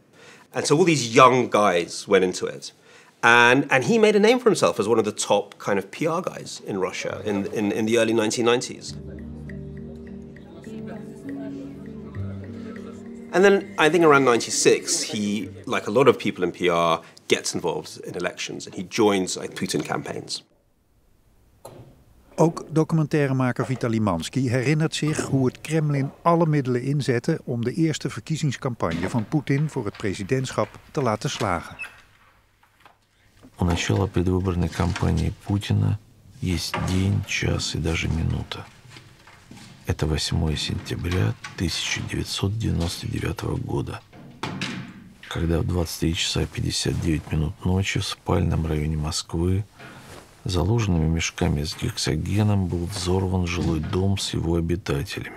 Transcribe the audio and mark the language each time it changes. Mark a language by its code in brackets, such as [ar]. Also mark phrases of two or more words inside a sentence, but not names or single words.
[en] And so all these young guys went into it. And he made a name for himself as one of the top kind of PR guys in Russia in the early 1990s. And then I think around 96, he, like a lot of people in PR, gets involved in elections and he joins Putin campaigns. [nl] Ook documentairemaker Vitaly Mansky herinnert zich hoe het Kremlin alle middelen inzette om de eerste verkiezingscampagne van Poetin voor het presidentschap te laten slagen. [ru] У начала предвыборной кампании Путина есть день, час и даже минута. Это 8 сентября 1999 года, когда в 23 часа 59 минут ночи в спальном районе Москвы заложенными мешками с гексогеном был взорван жилой дом с его обитателями.